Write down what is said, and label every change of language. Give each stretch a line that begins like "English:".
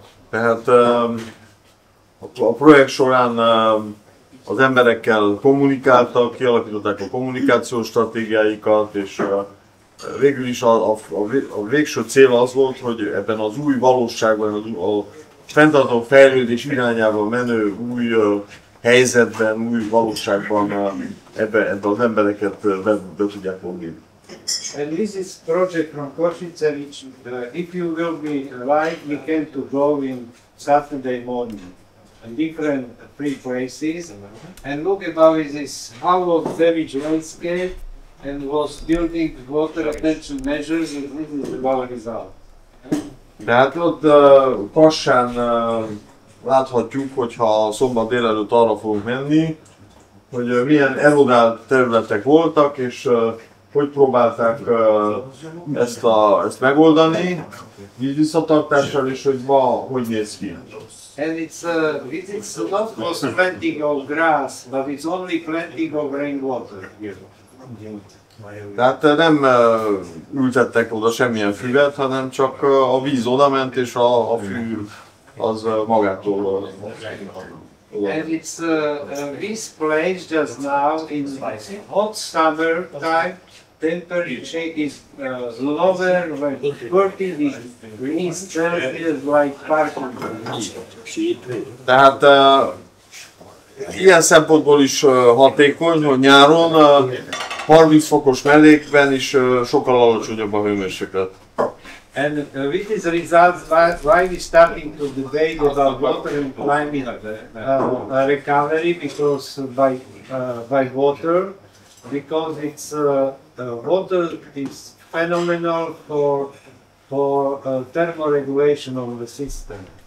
Hungarian: Tehát a projekt során az emberekkel kommunikáltak, kialakították a kommunikációs stratégiáikat, és végül is a végső cél az volt, hogy ebben az új valóságban, a fenntartható fejlődés irányába menő új helyzetben, új valóságban ebbe az embereket be tudják vonni.
English: And this is project from Košice, which if you will be like, we can to go in Saturday morning in different free places and look about this how was damaged landscape and was building water retention measures, and this is the our result.
Hungarian: Tehát ott Kassán láthatjuk, hogyha szombat délelőtt arra fogunk menni, hogy milyen erodált területek voltak, és hogy próbálták ezt megoldani, vízvisszatartással, és hogy ma hogy néz ki.
English: And it's not just planting of grass, but it's only planting of rainwater.
Hungarian: Tehát nem ültettek oda semmilyen füvet, hanem csak a víz oda ment, és a fű az magától.
English: And it's this place just now in hot summer time, temperature is lower than 30 degrees Celsius like parking.
Hungarian: Tehát ilyen szempontból is hatékony, hogy nyáron 30 fokos mellékben is sokkal alacsonyabb a hőmérséklet.
English: And with this result, why we starting to debate about water and climate recovery, because by water, because it's water is phenomenal for thermoregulation of the system.